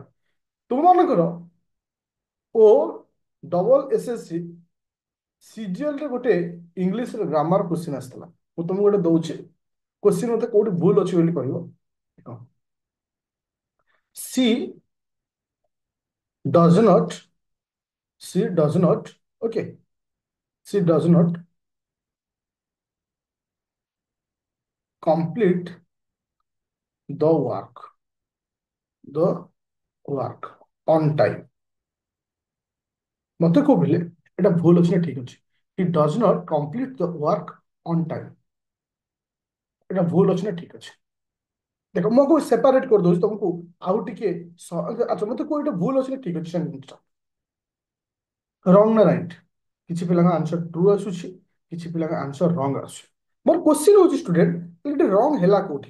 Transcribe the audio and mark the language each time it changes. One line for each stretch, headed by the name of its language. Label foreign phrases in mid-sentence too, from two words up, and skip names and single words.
Odia: ତୁମ ମାନଙ୍କର ଓ ଡବଲ ଏସଏସସି ସିଜିଏଲ ରେ ଗୋଟେ
English: English grammar question
Odia: ଆସିଥିଲା। ମୁଁ ତମକୁ ଗୋଟେ ଦଉଛି କ୍ୱେଶ୍ଚିନ୍, ମତେ କୋଉଠି ଭୁଲ ଅଛି ବୋଲି କହିବ।
English: she does not, she does not, okay she does not complete the work, the work on time।
Odia: ମତେ କହିଲେ ଏଟା ଭୁଲ ଅଛି ନା ଠିକ ଅଛି?
English: he does not complete the work on time,
Odia: ଏଟା ଭୁଲ ଅଛି ନା ଠିକ ଅଛି? ଦେଖ ମୁଁ ସେପାରେଟ କରିଦଉଛି ତମକୁ ଆଉ ଟିକେ ଆଚ୍ଛା ମତେ କୁହ ଏଟା ଭୁଲ ଅଛି ନା ଠିକ ଅଛି ସେଣ୍ଟେନ୍ସଟା? ରଙ୍ଗ ନା ରାଇଟ? କିଛି ପିଲାଙ୍କ
English: answer true
Odia: ଆସୁଛି, କିଛି ପିଲାଙ୍କ
English: answer wrong
Odia: ଆସୁଛି। ମୋର କ୍ୱେଶ୍ଚିନ୍ ହଉଛି ଷ୍ଟୁଡେଣ୍ଟ ଏଠି ରଙ୍ଗ ହେଲା କୋଉଠି?